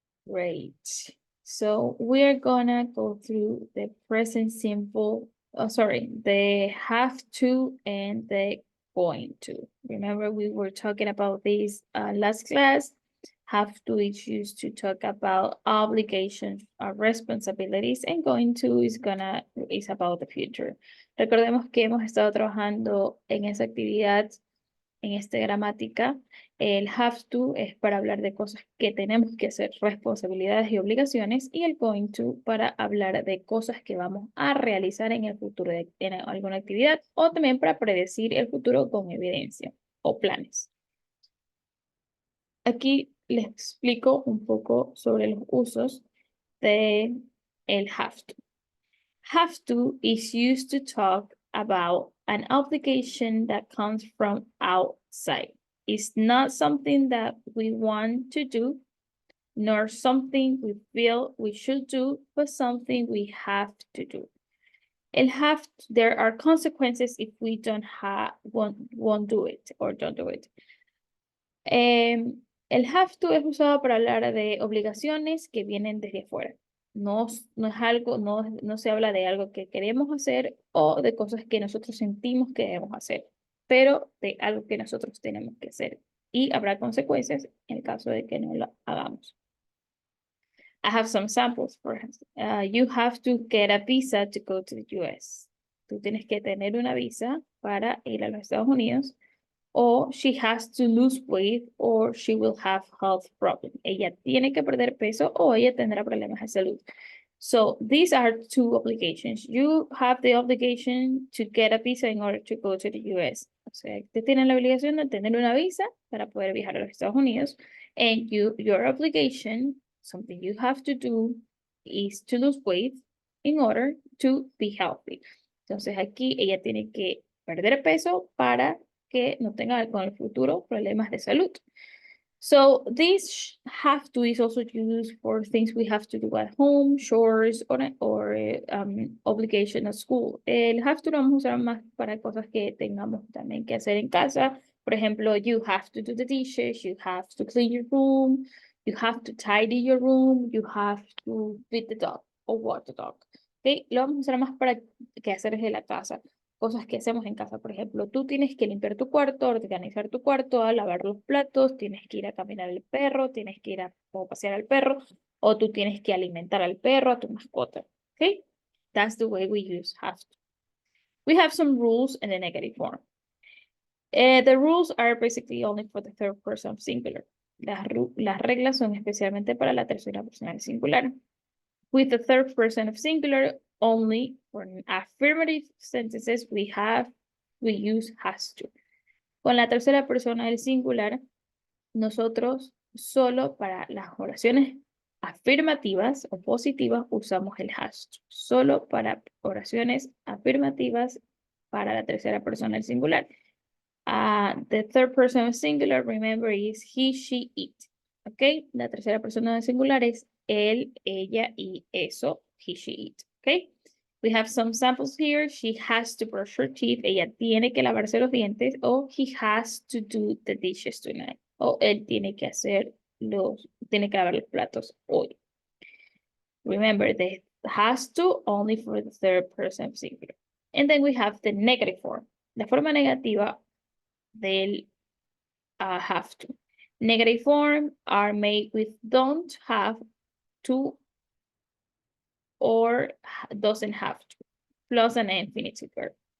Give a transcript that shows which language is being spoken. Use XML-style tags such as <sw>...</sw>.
<en>Great. So we're gonna go through the present simple, the have to and the going to. Remember, we were talking about this last class. Have to is used to talk about obligations or responsibilities, and going to is about the future.</en> <es>Recordemos que hemos estado trabajando en esa actividad en esta gramática. El have to es para hablar de cosas que tenemos que hacer, responsabilidades y obligaciones, y el going to para hablar de cosas que vamos a realizar en el futuro, en alguna actividad, o también para predecir el futuro con evidencia o planes. Aquí les explico un poco sobre los usos de el have to.</es> <en>Have to is used to talk about an obligation that comes from outside. It's not something that we want to do, nor something we feel we should do, but something we have to do. There are consequences if we won't do it or don't do it.</en> <es>El have to es usado para hablar de obligaciones que vienen desde fuera. No es algo, no se habla de algo que queremos hacer o de cosas que nosotros sentimos que debemos hacer, pero de algo que nosotros tenemos que hacer. Y habrá consecuencias en el caso de que no lo hagamos.</es> <en>I have some samples for you have to get a visa to go to the US.</en> <es>Tú tienes que tener una visa para ir a los Estados Unidos. O</es> <en>she has to lose weight or she will have health problems.</en> <es>Ella tiene que perder peso o ella tendrá problemas de salud.</es> <en>So these are two obligations. You have the obligation to get a visa in order to go to the US.</en> <es>O sea, usted tiene la obligación de tener una visa para poder viajar a los Estados Unidos.</es> <en>And your obligation, something you have to do, is to lose weight in order to be healthy.</en> <es>Entonces aquí ella tiene que perder peso para que no tenga con el futuro problemas de salud.</es> <en>So this have to is also used for things we have to do at home, chores, or obligation at school.</en> <es>El have to lo vamos a usar más para cosas que tengamos también que hacer en casa. Por ejemplo,</es> <en>you have to do the dishes, you have to clean your room, you have to tidy your room, you have to feed the dog or walk the dog. ¿Okay?</en> <es>Lo vamos a usar más para quehaceres de la casa. Cosas que hacemos en casa, por ejemplo, tú tienes que limpiar tu cuarto, organizar tu cuarto, lavar los platos, tienes que ir a caminar al perro, tienes que ir a pasear al perro, o tú tienes que alimentar al perro, a tu mascota. Okay?</es> <en>That's the way we use have to. We have some rules in the negative form. The rules are basically only for the third person singular.</en> <es>Las reglas son especialmente para la tercera persona del singular.</es> <en>With the third person of singular, only for affirmative sentences we use has to.</en> <es>Con la tercera persona del singular, nosotros solo para las oraciones afirmativas o positivas usamos el has to. Solo para oraciones afirmativas para la tercera persona del singular.</es> <en>The third person of singular, remember, is he, she, it.</en> <es>Okay, la tercera persona del singular es él, ella y eso,</es> <en>he, she, it. Okay, we have some samples here. She has to brush her teeth.</en> <es>Ella tiene que lavarse los dientes.</es> <en>O he has to do the dishes tonight.</en> <es>O él tiene que lavar los platos hoy.</es> <en>Remember, the has to only for the third person of singular. And then we have the negative form.</en> <es>La forma negativa del have to.</es> <en>Negative form are made with don't have to or doesn't have to, plus an infinitive verb.</en>